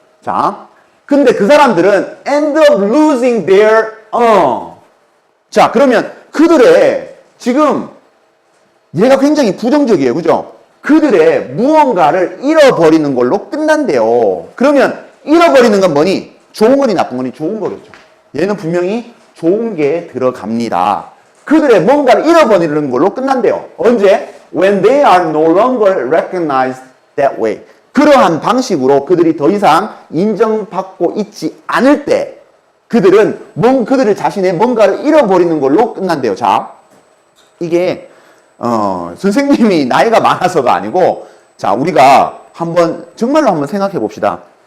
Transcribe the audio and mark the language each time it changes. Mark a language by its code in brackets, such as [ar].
[ko] 자, 근데 그 사람들은 [en] end up losing their [ko] 자, 그러면 그들의 지금 얘가 굉장히 부정적이에요. 그죠? 그들의 무언가를 잃어버리는 걸로 끝난대요. 그러면 잃어버리는 건 뭐니? 좋은 거니 나쁜 거니? 좋은 거겠죠. 얘는 분명히 좋은 게 들어갑니다. 그들의 뭔가를 잃어버리는 걸로 끝난대요. 언제? [en] When they are no longer recognized that way. [ko] 그러한 방식으로 그들이 더 이상 인정받고 있지 않을 때 그들은 그들을 자신의 뭔가를 잃어버리는 걸로 끝난대요. 자, 이게 선생님이 나이가 많아서가 아니고 자, 우리가 정말로 한번 생각해 봅시다.